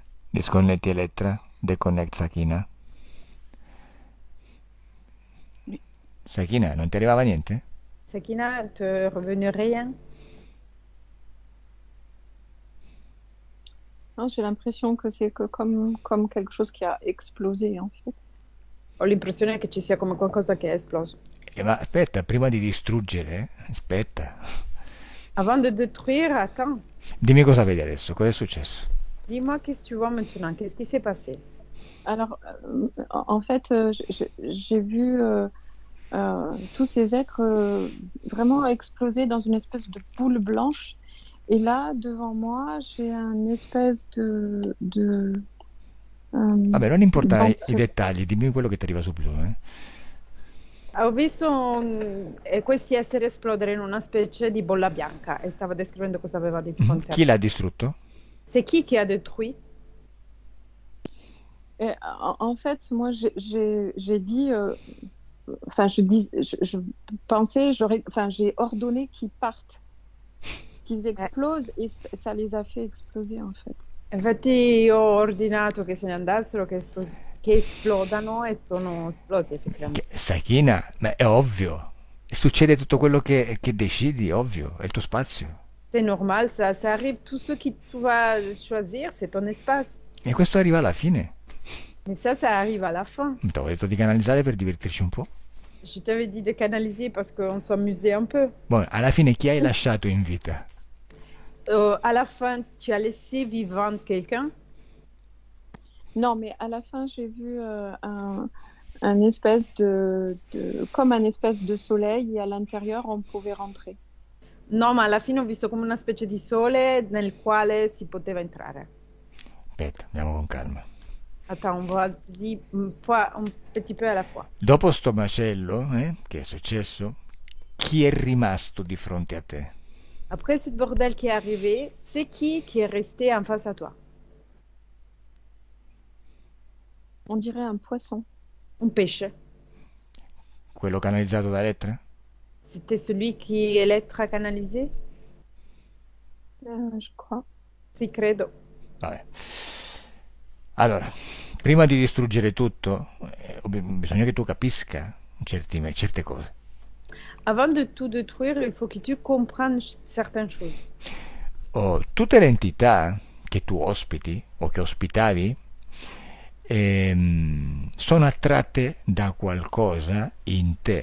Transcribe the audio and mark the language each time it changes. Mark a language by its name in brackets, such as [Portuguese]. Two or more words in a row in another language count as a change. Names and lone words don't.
[Italian] Disconnetti Elettra, deconnect Sakina. [French] Oui. [Italian] Sakina, non ti arrivava niente? [French] Sakina, te revenu rien? Non, j'ai l'impression que c'est que comme quelque chose qui a explosé en fait. [Italian] Ho l'impressione che ci sia come qualcosa che è esploso. Ma aspetta, prima di distruggere, aspetta. [French] Avant de détruire, attends, [Italian] Dimmi cosa vedi adesso, cosa è successo? [French] dis-moi qu'est-ce que tu vois maintenant, qu'est-ce qui s'est passé? Alors, en fait, j'ai vu tous ces êtres vraiment exploser dans une espèce de boule blanche. Et là, devant moi, j'ai un espèce [Italian] Vabbè, non importa i [French] ventre. [Italian] dettagli, dimmi quello che ti arriva subito. Ho visto questi esseri esplodere in una specie di bolla bianca e stava descrivendo cosa aveva di fronte a Chi te. l'ha distrutto? [French] C'est qui a détruit? Et en fait, moi, j'ai dit, enfin, je pensais, enfin, j'ai ordonné qu'ils partent, qu'ils explosent, et ça les a fait exploser en fait. [Italian] Infatti ho ordinato che se ne andassero, che esplodano e sono esplosi effettivamente. Sakina, ma è ovvio. Succede tutto quello che decidi, ovvio, è il tuo spazio. [French] C'est normal, ça arrive, tout ce que tu vas choisir, c'est ton espace. [Italian] E questo arriva alla fine. [French] Mais ça arrive à la fin. [Italian] Ti avevo detto di canalizzare per divertirci un po'. [French] Je t'avais dit de canaliser parce qu'on s'amusait un peu. [Italian] Buono, alla fine chi hai lasciato in vita? [French] À la fin, tu as laissé vivant quelqu'un? Non, mais à la fin, j'ai vu un espèce comme un espèce de soleil, et à l'intérieur, on pouvait rentrer. [Italian] No, ma alla fine ho visto come una specie di sole nel quale si poteva entrare. Aspetta, andiamo con calma. [French] Attends, on va dire un petit peu à la fois. [Italian] Dopo sto macello, che è successo, chi è rimasto di fronte a te? [French] Après ce bordel qui est arrivé, c'est qui est resté en face à toi? On dirait un poisson. Un pêche. [Italian] Quello canalizzato da Elettra? [French] C'était celui qui est l'être canalisé? Je crois. [Italian] Sì, credo. Vabbè. Allora, prima di distruggere tutto, bisogna che tu capisca certe cose. Avant de tout détruire, il faut que tu comprennes certaines choses. Tutte le entità che tu ospiti o che ospitavi sono attratte da qualcosa in te.